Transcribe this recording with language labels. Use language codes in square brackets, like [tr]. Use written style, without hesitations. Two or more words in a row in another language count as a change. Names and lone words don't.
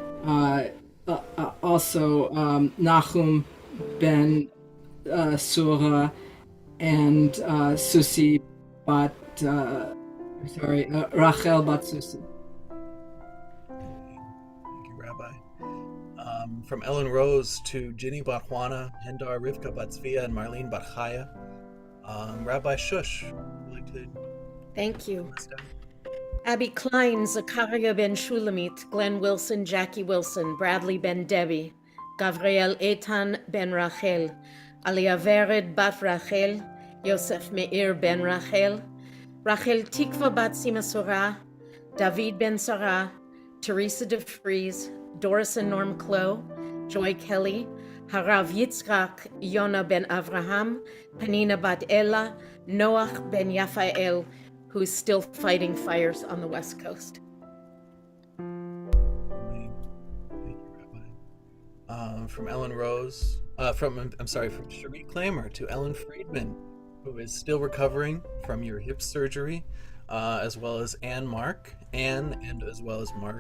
[en] Also Nahum Ben Sura and Susi Bat, Rachel Bat Susi. Thank you, Rabbi. From Ellen Rose to Ginny Batwana, Hendar, Rivka Batzvia, and Marlene Batchaya. Rabbi Shush, would you like to? Thank you. Abby Klein, Zakaria Ben Shulamit, Glenn Wilson, Jackie Wilson, Bradley Ben Debbie, Gavriel Etan Ben Rachel, Aliyah Vered Bat Rachel, Yosef Meir Ben Rachel, Rachel Tikva Bat Simasura, David Ben Sarah, Teresa DeFries, Doris and Norm Clow, Joy Kelly, Harav Yitzchak Yona Ben Avraham, Panina Bat Ella, Noach Ben Yafael, who's still fighting fires on the West Coast. Thank you, Rabbi. From Ellen Rose, from Cherie Clamer to Ellen Friedman, who is still recovering from your hip surgery, as well as Anne and as well as Mark.